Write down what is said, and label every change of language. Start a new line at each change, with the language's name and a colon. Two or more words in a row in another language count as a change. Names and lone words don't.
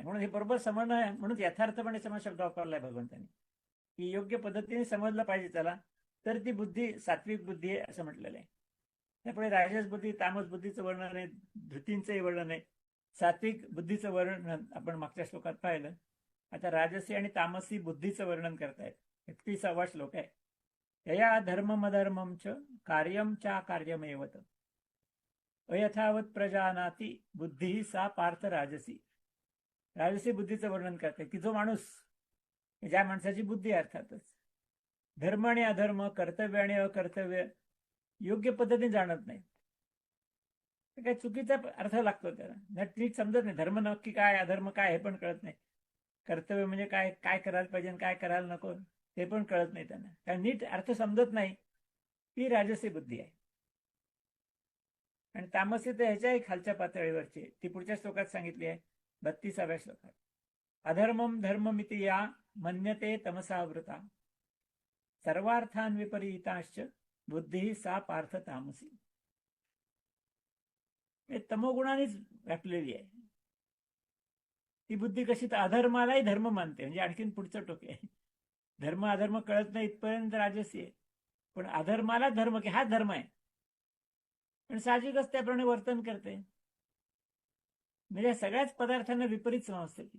Marathi: म्हणून हे बरोबर समजणं आहे. म्हणून यथार्थपणे समज शब्द वापरलाय भगवंतांनी की योग्य पद्धतीने समजलं पाहिजे त्याला, तर ती बुद्धी सात्विक बुद्धी आहे असं म्हटलेलं आहे. त्यापुढे राजस बुद्धी, तामस बुद्धीचं वर्णन आहे, धृतींचंही वर्णन आहे. सात्विक बुद्धीचं वर्णन आपण मागच्या श्लोकात पाहिलं. आता राजसी आणि तामसी बुद्धीचं वर्णन करतायत. 31वा श्लोक आहे.
Sanskrit: यया धर्मम अधर्मम च कार्यम चा कार्यमेवत अयथावत प्रजानाती बुद्धी सा पार्थ राजसी.
Marathi: राजसी बुद्धीचं वर्णन करते की जो माणूस, ज्या माणसाची बुद्धी अर्थातच धर्म आणि अधर्म, कर्तव्य आणि अकर्तव्य योग्य पद्धतीने जाणत नाही, काही चुकीचा अर्थ लागतो त्याला. नीट समजत नाही. धर्म नक्की काय, अधर्म काय हे पण कळत नाही. कर्तव्य म्हणजे काय, काय करायला पाहिजे आणि काय करायला नको ते पण कळत नाही त्यांना. कारण नीट अर्थ समजत नाही. ती राजसी बुद्धी आहे. आणि तामसी तर ह्याच्याही खालच्या पातळीवरची, ती पुढच्या श्लोकात सांगितली आहे 32व्या श्लोकात.
Sanskrit: अधर्मम धर्ममिति या मन्यते तमसावृता सर्वार्थान विपरीताश्च बुद्धी सा पार्थ तामसी.
Marathi: तमोगुणानेच व्यापलेली आहे ती बुद्धी. कशी तर अधर्मालाही धर्म मानते. म्हणजे आणखीन पुढचं टोके आहे. धर्म अधर्म कळत नाही इथपर्यंत राजसी आहे. पण अधर्माला धर्म की हा धर्म आहे, पण साहजिकच त्याप्रमाणे वर्तन करते. म्हणजे सगळ्याच पदार्थांना विपरीत समजते ती.